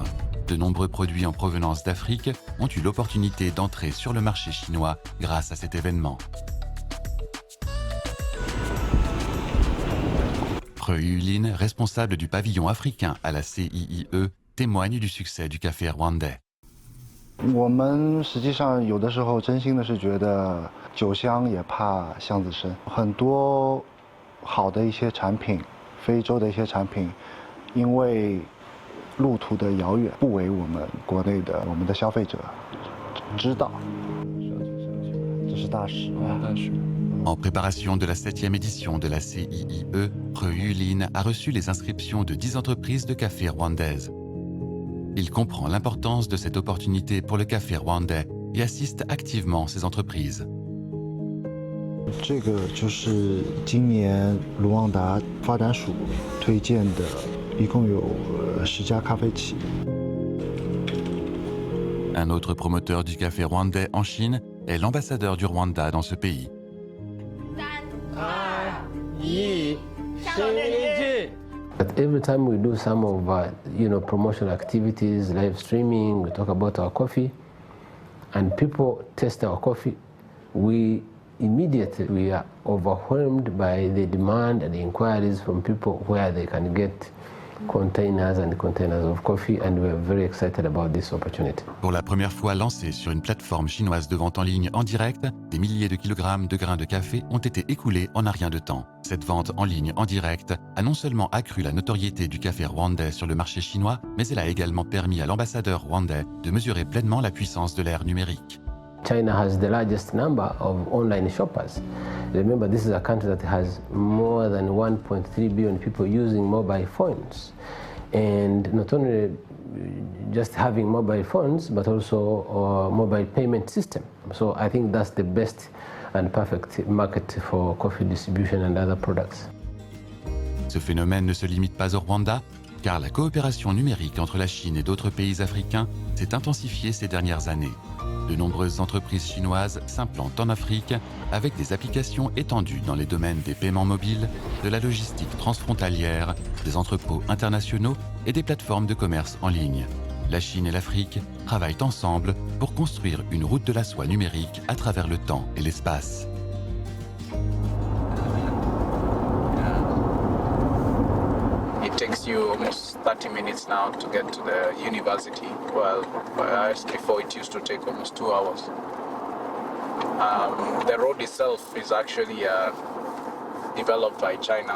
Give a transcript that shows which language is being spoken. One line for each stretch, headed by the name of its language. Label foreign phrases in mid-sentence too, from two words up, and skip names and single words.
French: De nombreux produits en provenance d'Afrique ont eu l'opportunité d'entrer sur le marché chinois grâce à cet événement. He Yulin, responsable du pavillon africain à la CIIE, témoigne du succès du café rwandais.
Chinese: 我们实际上有的时候真心的是觉得酒香也怕巷子深，很多好的一些产品，非洲的一些产品，因为路途的遥远，不为我们国内的我们的消费者知道，这是大事啊！大事。
French: En préparation de la 7e édition de la CIIE, He Yulin a reçu les inscriptions de 10 entreprises de café rwandaises. Il comprend l'importance de cette opportunité pour le café rwandais et assiste activement ces entreprises.
Chinese: 这个就是今年卢旺达发展署推荐的，一共有10家咖啡企。
French: Un autre promoteur du café rwandais en Chine est l'ambassadeur du Rwanda dans ce pays.
English: But every time we do some of promotional activities, live streaming, we talk about our coffee, and people taste our coffee, we are overwhelmed by the demand and the inquiries from people where they can get containers and containers of coffee, and we're very excited about this opportunity.
French: Pour la première fois lancée sur une plateforme chinoise de vente en ligne en direct, des milliers de kilogrammes de grains de café ont été écoulés en un rien de temps. Cette vente en ligne en direct a non seulement accru la notoriété du café rwandais sur le marché chinois, mais elle a également permis à l'ambassadeur rwandais de mesurer pleinement la puissance de l'ère numérique.
English: China has the largest number of online shoppers. Remember, this is a country that has more than 1.3 billion people using mobile phones. And not only just having mobile phones, but also a mobile payment system. So I think that's the best and perfect market for coffee distribution and other products.
French: Ce phénomène ne se limite pas au Rwanda, car la coopération numérique entre la Chine et d'autres pays africains s'est intensifiée ces dernières années. De nombreuses entreprises chinoises s'implantent en Afrique avec des applications étendues dans les domaines des paiements mobiles, de la logistique transfrontalière, des entrepôts internationaux et des plateformes de commerce en ligne. La Chine et l'Afrique travaillent ensemble pour construire une route de la soie numérique à travers le temps et l'espace.
English: It takes you almost 30 minutes now to get to the university, while before it used to take almost 2 hours. The road itself is actually developed by China.